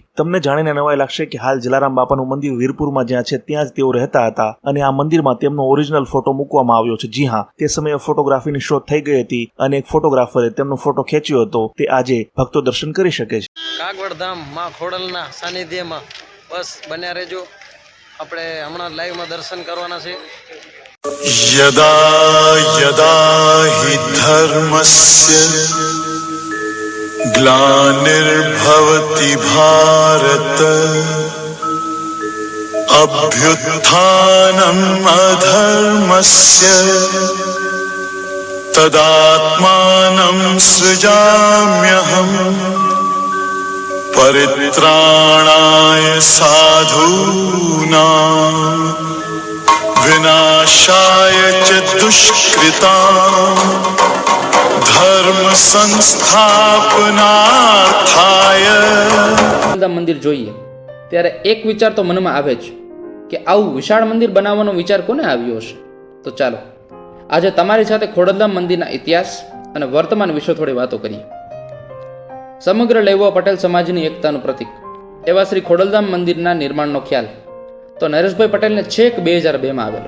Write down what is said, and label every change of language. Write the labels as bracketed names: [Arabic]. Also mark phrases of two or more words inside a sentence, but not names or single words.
[Gujarati] તમને જાણીને નવાઈ લાગશે કે હાલ જલારામ બાપાનું મંદિર વીરપુરમાં જ્યાં છે ત્યાં જ તેઓ રહેતા હતા અને આ મંદિરમાં તેમનો [English] original photo [Gujarati] મૂકવામાં આવ્યો છે. જી હા, તે સમયે ફોટોગ્રાફીની શોધ થઈ ગઈ હતી અને એક ફોટોગ્રાફરે તેમનો ફોટો ખેંચ્યો હતો. તે આજે ભક્તો દર્શન કરી શકે છે. કાગવડ ધામ માં ખોડલના સાનિધ્યમાં બસ બન્યા રહેજો. આપણે હમણાં લાઈવમાં દર્શન કરવાના છે. [Sanskrit] यदा यदा हि धर्मस्य ग्लानिर्भवति भारत अभ्युत्थानम् अधर्मस्य तदात्मानं सृजाम्यहम् परित्राणाय साधूनां विनाशाय च दुष्कृतां धर्म संस्थापनार्थाय. [Gujarati] મંદિર જોઈએ ત્યારે એક વિચાર તો મનમાં આવે જ કે આવું વિશાળ મંદિર બનાવવાનો વિચાર કોને આવ્યો હશે. તો ચાલો આજે તમારી સાથે ખોડલધામ મંદિરના ઇતિહાસ અને વર્તમાન વિશે થોડી વાતો કરીએ. સમગ્ર લેવા પટેલ સમાજની એકતાનું પ્રતીક એવા શ્રી ખોડલધામ મંદિરના નિર્માણનો ખ્યાલ તો નરેશભાઈ પટેલને છેક 2002માં આવેલો.